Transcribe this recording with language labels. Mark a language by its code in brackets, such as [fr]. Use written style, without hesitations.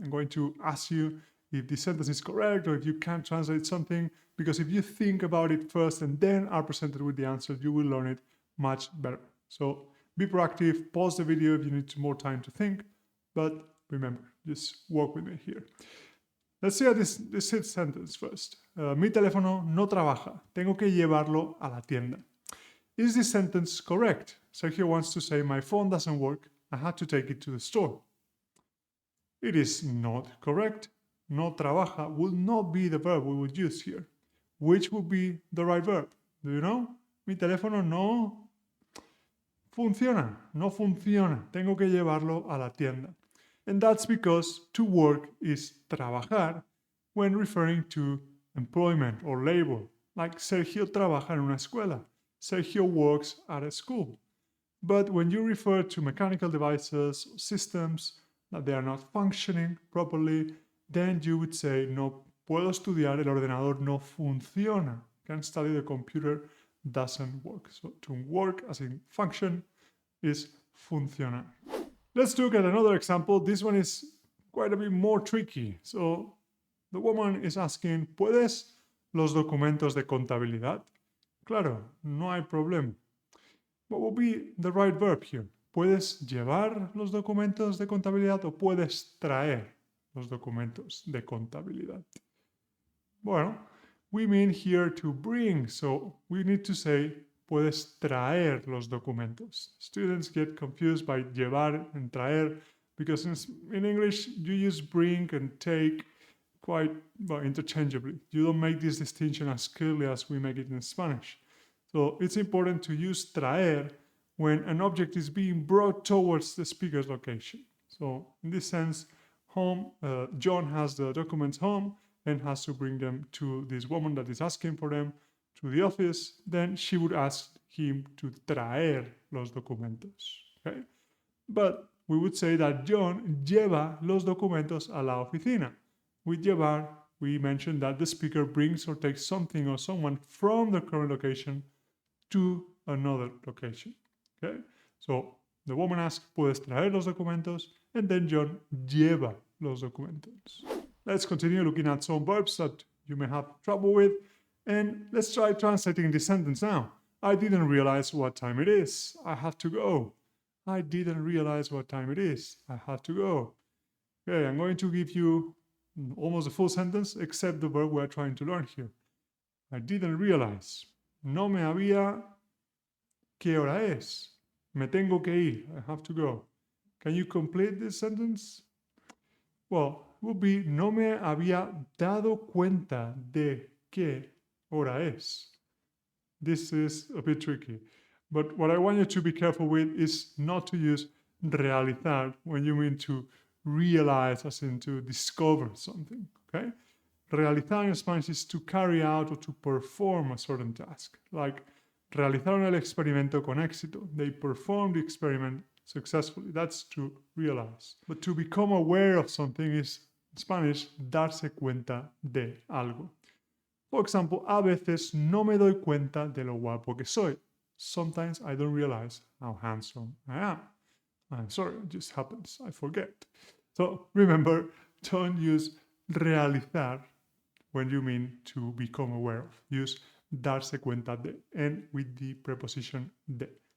[en] I'm going to ask you if the sentence is correct or if you can translate something, because if you think about it first and then are presented with the answer, you will learn it much better. So be proactive, pause the video if you need more time to think, but remember, just work with me here. Let's see this sentence first. [es] Mi teléfono no trabaja, tengo que llevarlo a la tienda. [en] Is this sentence correct? Sergio wants to say, my phone doesn't work, I had to take it to the store. It is not correct. [es] No trabaja [en] will not be the verb we would use here. Which would be the right verb? Do you know? [es] Mi teléfono no funciona. No funciona. Tengo que llevarlo a la tienda. [en] And that's because to work is trabajar when referring to employment or labor. [es] Like Sergio trabaja en una escuela. [en] Sergio works at a school. But when you refer to mechanical devices or systems that they are not functioning properly, then you would say, [es] no puedo estudiar, el ordenador no funciona. [en] Can't study, the computer doesn't work. So to work, as in function, is funcionar. Let's look at another example. This one is quite a bit more tricky. So the woman is asking, [es] ¿puedes los documentos de contabilidad? Claro, no hay problema. [en] What will be the right verb here? [es] ¿Puedes llevar los documentos de contabilidad o puedes traer los documentos de contabilidad? [en] Bueno, we mean here to bring, so we need to say [es] puedes traer los documentos. [en] Students get confused by llevar and traer because in English you use bring and take quite interchangeably. You don't make this distinction as clearly as we make it in Spanish. So it's important to use traer when an object is being brought towards the speaker's location. So in this sense, home, John has the documents home and has to bring them to this woman that is asking for them to the office. Then she would ask him to [es] traer los documentos. [en] Okay? But we would say that John [es] lleva los documentos a la oficina. [en] With llevar, we mentioned that the speaker brings or takes something or someone from the current location to another location. Okay? So the woman asks, [es] ¿puedes traer los documentos? [en] And then John [es] lleva los documentos. [en] Let's continue looking at some verbs that you may have trouble with. And let's try translating this sentence now. I didn't realize what time it is. I have to go. I didn't realize what time it is. I have to go. Okay, I'm going to give you almost a full sentence except the verb we're trying to learn here. I didn't realize. [es] No me había. ¿Qué hora es? Me tengo que ir. [en] I have to go. Can you complete this sentence? Well, it would be [es] no me había dado cuenta de qué hora es. [en] This is a bit tricky. But what I want you to be careful with is not to use realizar when you mean to realize, as in to discover something. Okay? Realizar in Spanish is to carry out or to perform a certain task. Like, [es] realizaron el experimento con éxito. [en] They performed the experiment successfully. That's to realize. But to become aware of something is, in Spanish, [es] darse cuenta de algo. [en] For example, [es] a veces no me doy cuenta de lo guapo que soy. [en] Sometimes I don't realize how handsome I am. I'm sorry, it just happens. I forget. So remember, don't use realizar when you mean to become aware of. Use [es] darse cuenta de, [en] and with the preposition de.